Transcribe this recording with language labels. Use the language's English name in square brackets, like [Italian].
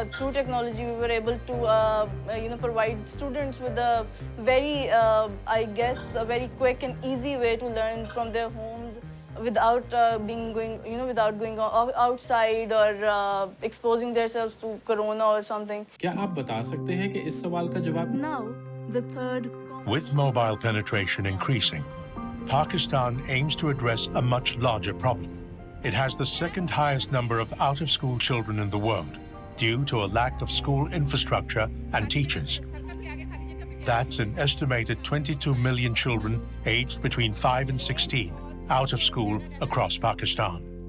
[English] Through technology, we were able to provide students with a very, a very quick and easy way to learn from their homes without without going outside or exposing themselves to corona or something. [Hindi] क्या आप बता सकते हैं कि इस सवाल का जवाब? [English] Now, the third. With mobile penetration increasing, Pakistan aims to address a much larger problem. It has the second highest number of out-of-school children in the world due to a lack of school infrastructure and teachers. That's an estimated 22 million children aged between 5 and 16 out of school across Pakistan.